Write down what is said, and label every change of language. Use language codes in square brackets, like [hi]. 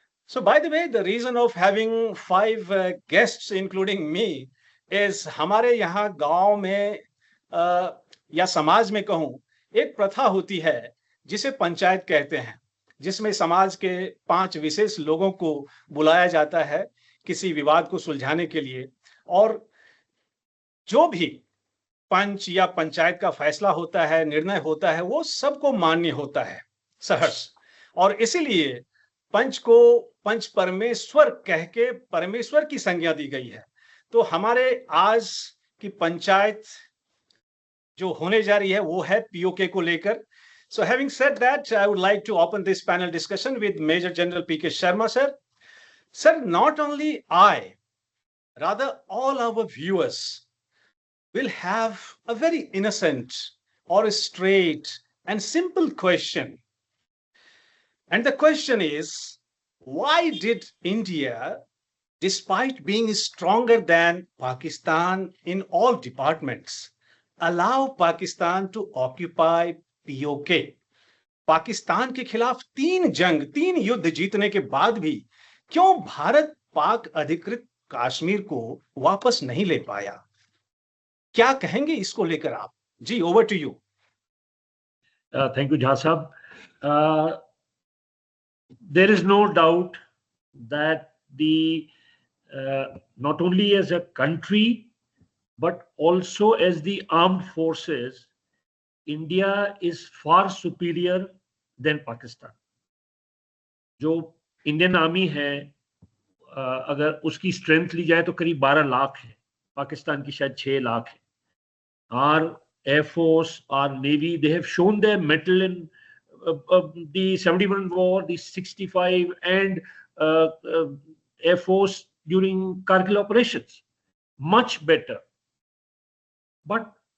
[en] So, by the way, the reason of having 5 guests, including me, is [hi] हमारे यहाँ गांव में या समाज में कहूँ, एक प्रथा होती है जिसे पंचायत कहते हैं, जिसमें समाज के 5 विशेष लोगों को बुलाया जाता है किसी विवाद को सुलझाने के लिए, और जो भी पंच या पंचायत का फैसला होता है, निर्णय होता है, वो सबको मान्य होता है सहर्ष। और इसीलिए पंच को पंच परमेश्वर कह के परमेश्वर की संज्ञा दी गई है। तो हमारे आज की पंचायत जो होने जा रही है वो है पीओके को लेकर। [en] So having said that, I would like to open this panel discussion with Major General P.K. Sharma, sir. Sir, not only I, rather all our viewers will have a very innocent or a straight and simple question. And the question is, why did India, despite being stronger than Pakistan in all departments, allow Pakistan to occupy POK? [hi] Pakistan के खिलाफ 3 युद्ध जीतने के बाद भी क्यों भारत पाक अधिकृत कश्मीर को वापस नहीं ले पाया? क्या कहेंगे इसको लेकर आप? जी, [en] Over to you. Thank you [hi] Jha साहब। [en] There is no doubt that the not only as a country but also as the armed forces, India is far superior than Pakistan. [hi] जो इंडियन आर्मी है, अगर उसकी स्ट्रेंथ ली जाए तो करीब 12 लाख है, पाकिस्तान की शायद 6 लाख है। [en] Our Air Force, our Navy, they have shown their mettle in the 71 war, the 65 and Air Force during Kargil operations. Much better. But